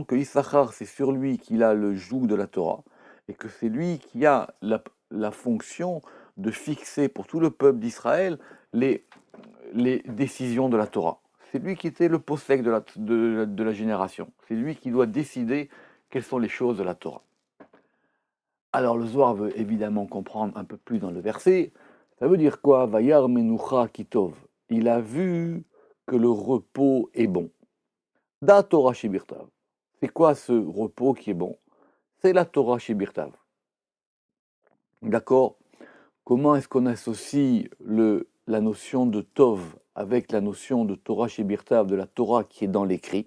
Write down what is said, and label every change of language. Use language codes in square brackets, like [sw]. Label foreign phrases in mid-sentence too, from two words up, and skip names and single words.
[fr] Que Issachar, c'est sur lui qu'il a le joug de la Torah, et que c'est lui qui a la fonction de fixer pour tout le peuple d'Israël les décisions de la Torah. C'est lui qui était le possèque de la génération. C'est lui qui doit décider quelles sont les choses de la Torah. Alors le Zohar veut évidemment comprendre un peu plus dans le verset. Ça veut dire quoi? [he] וירא מנוחה כי טוב. [fr] Il a vu que le repos est bon. [he] דא תורה שבכתב. [fr] C'est quoi ce repos qui est bon? C'est la [he] תורה שבכתב. [fr] D'accord? Comment est-ce qu'on associe la notion de Tov avec la notion de [he] תורה שבכתב, [fr] de la Torah qui est dans l'écrit?